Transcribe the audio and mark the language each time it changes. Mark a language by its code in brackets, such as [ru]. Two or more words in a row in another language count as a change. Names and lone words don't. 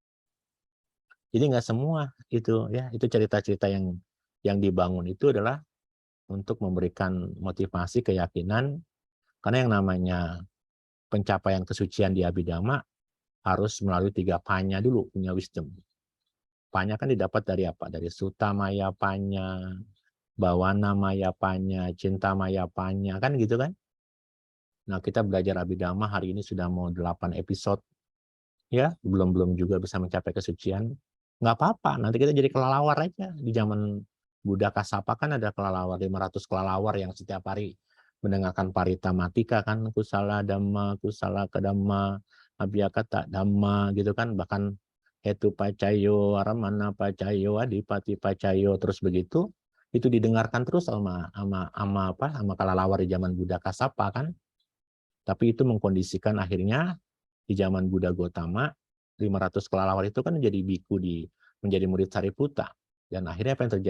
[id] Jadi nggak semua itu ya, itu cerita-cerita yang dibangun itu adalah untuk memberikan motivasi, keyakinan, karena yang namanya pencapaian kesucian di Abhidhamma harus melalui 3 panya dulu, punya wisdom. Panya kan didapat dari apa? [pi] Dari Sutta Maya Panya, Bawana Maya Panya, Cinta Maya Panya, [id] kan gitu kan? Nah, kita belajar Abhidhamma hari ini sudah mau 8 episode. Ya, belum juga bisa mencapai kesucian. Nggak apa-apa, nanti kita jadi kelelawar aja. Di zaman Buddha Kasapa kan ada kelelawar, 500 kelelawar yang setiap hari mendengarkan Parita Matika kan, [pi] kusala dhamma, kusala kadamma, abhyakata dhamma [id] gitu kan, bahkan [pi] hetu pacayo, aramana pacayo, adipati pacayo, [id] terus begitu. Itu didengarkan terus sama kelelawar di zaman Buddha Kasapa kan. Tapi itu mengkondisikan akhirnya di zaman Buddha Gotama 500 kelelawar itu kan menjadi biku menjadi murid Sariputa, dan akhirnya apa yang terjadi?